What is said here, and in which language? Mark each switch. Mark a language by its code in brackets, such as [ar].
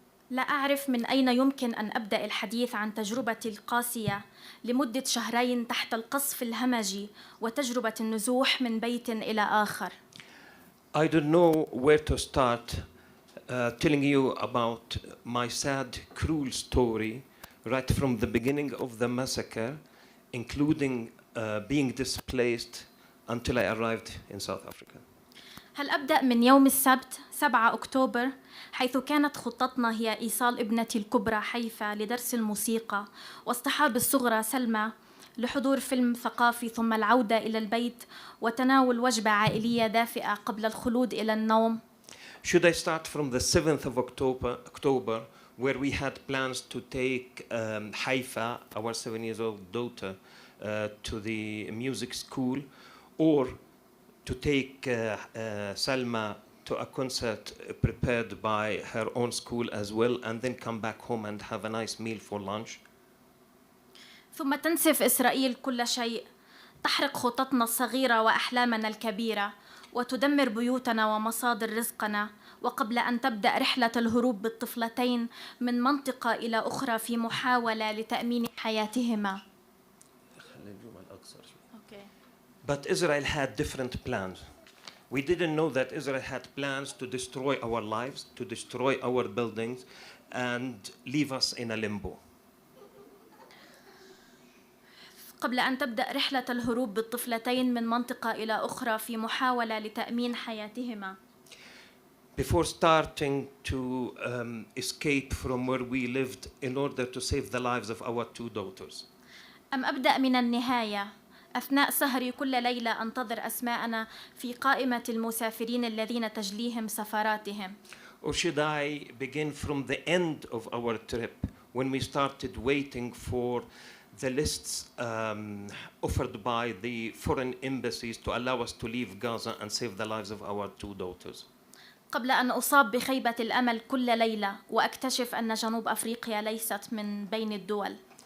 [ar] لا أعرف من أين يمكن أن أبدأ الحديث عن تجربتي القاسية لمدة شهرين تحت القصف الهمجي وتجربة النزوح من بيت إلى آخر. [en] I don't know where to start telling you about my sad, cruel story right from the beginning of the massacre, including being displaced until I arrived in South Africa. [ar] هل أبدأ من يوم السبت 7 أكتوبر حيث كانت خطتنا هي إيصال ابنتي الكبرى حيفا لدرس الموسيقى واصطحاب الصغرى سلمى لحضور فيلم ثقافي ثم العودة إلى البيت وتناول وجبة عائلية دافئة قبل الخلود إلى النوم. [en] Should I start from the 7th of October, where we had plans to take Haifa, our 7-year-old daughter, to the music school, or to take Salma to a concert prepared by her own school as well, and then come back home and have a nice meal for lunch? [ar] ثم تنسف إسرائيل كل شيء، تحرق خططنا الصغيرة وأحلامنا الكبيرة، وتدمر بيوتنا ومصادر رزقنا، وقبل أن تبدأ رحلة الهروب بالطفلتين من منطقة إلى أخرى في محاولة لتأمين حياتهما. [en] Okay. But Israel had different plans. We didn't know that Israel had plans to destroy our lives, to destroy our buildings, and leave us in a limbo. [ar] قبل أن تبدأ رحلة الهروب بالطفلتين من منطقة إلى أخرى في محاولة لتأمين حياتهما. [en] Before starting to escape from where we lived in order to save the lives of our 2 daughters. [ar] أم أبدأ من النهاية أثناء سهري كل ليلة أنتظر أسماءنا في قائمة المسافرين الذين تجليهم سفراتهم. [en] Or should I begin from the end of our trip when we started waiting for the lists offered by the foreign embassies to allow us to leave Gaza and save the lives of our 2 daughters? [ar] قبل أن أصاب بخيبة الأمل كل ليلة وأكتشف أن جنوب أفريقيا ليست من بين الدول.